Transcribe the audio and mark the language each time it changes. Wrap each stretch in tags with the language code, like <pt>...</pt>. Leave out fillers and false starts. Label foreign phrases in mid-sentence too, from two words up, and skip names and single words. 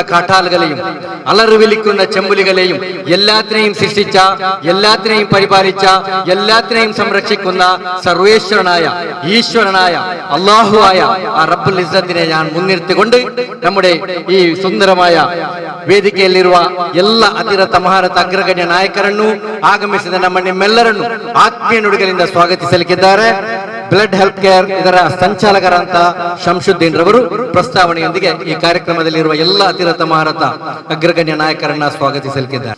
<ml>കാട്ടാളുകളെയും അലറുവിലിക്കുന്ന ചെമ്പുലികളെയും എല്ലാത്തിനെയും സൃഷ്ടിച്ച, എല്ലാത്തിനെയും പരിപാലിച്ച, എല്ലാത്തിനെയും സംരക്ഷിക്കുന്ന സർവേശ്വരനായ ഈശ്വരനായ അല്ലാഹു ആ</ml> <ar>رب العزة</ar> <ml>ഞാൻ മുൻനിർത്തിക്കൊണ്ട് നമ്മുടെ ഈ സുന്ദರമായ</ml> <kn>ವೇದಿಕೆಯಲ್ಲಿರುವ ಎಲ್ಲ ಅತಿರಥ ಮಹಾರಥ ಅಗ್ರಗಣ್ಯ ನಾಯಕರನ್ನು ಆಗಮಿಸಿದ ನಮ್ಮ ನಿಮ್ಮೆಲ್ಲರನ್ನು ಆತ್ಮೀಯ ನುಡಿಗಳಿಂದ ಸ್ವಾಗತಿಸಲಿಕ್ಕಿದ್ದಾರೆ. ಬ್ಲಡ್ ಹೆಲ್ಪ್ ಕೇರ್ ಇದರ ಸಂಚಾಲಕರಂತ ಶಂಶುದ್ದೀನ್ ರವರು ಪ್ರಸ್ತಾವನೆಯೊಂದಿಗೆ ಈ ಕಾರ್ಯಕ್ರಮದಲ್ಲಿರುವ ಎಲ್ಲ ಅತಿರಥ ಮಹಾರಥ ಅಗ್ರಗಣ್ಯ ನಾಯಕರನ್ನ ಸ್ವಾಗತಿಸಲಿಕ್ಕಿದ್ದಾರೆ.</kn>